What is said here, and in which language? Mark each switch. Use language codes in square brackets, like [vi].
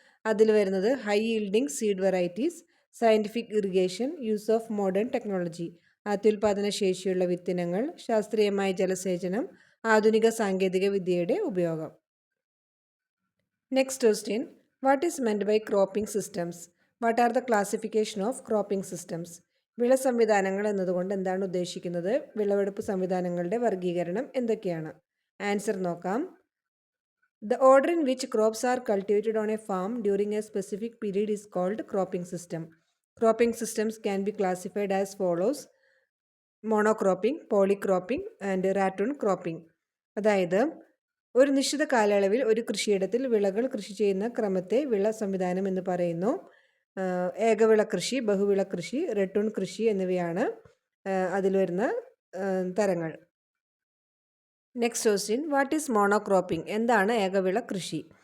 [ml] അതിൽ വരുന്നത് [en] high yielding seed varieties, scientific irrigation, use of modern technology, [ml] അത്യുൽപാദന ശേഷിയുള്ള വിത്തിനങ്ങൾ, ശാസ്ത്രീയമായ ജലസേചനം, ആധുനിക സാങ്കേതിക വിദ്യയുടെ ഉപയോഗം. [en] Next question, what is meant by cropping systems? What are the classification of cropping systems? [ml] വിള സംവിധാനങ്ങൾ എന്നതുകൊണ്ട് എന്താണ് ഉദ്ദേശിക്കുന്നത്? വിളവെടുപ്പ് സംവിധാനങ്ങളുടെ വർഗീകരണം എന്തൊക്കെയാണ്? ആൻസർ നോക്കാം. [en] The order in which crops are cultivated on a farm during a specific period is called cropping system. Cropping systems can be classified as follows: monocropping, polycropping and ratoon cropping. [ml] അതായത് ഒരു നിശ്ചിത കാലയളവിൽ ഒരു കൃഷിയിടത്തിൽ വിളകൾ കൃഷി ചെയ്യുന്ന ക്രമത്തെ വിള സംവിധാനം എന്ന് പറയുന്നു. ഏകവിള കൃഷി, ബഹുവിള കൃഷി, റട്ടൂൺ കൃഷി എന്നിവയാണ് അതിൽ വരുന്ന തരങ്ങൾ. [en] Next question, what is monocropping? [ml] എന്താണ് ഏകവിള കൃഷി?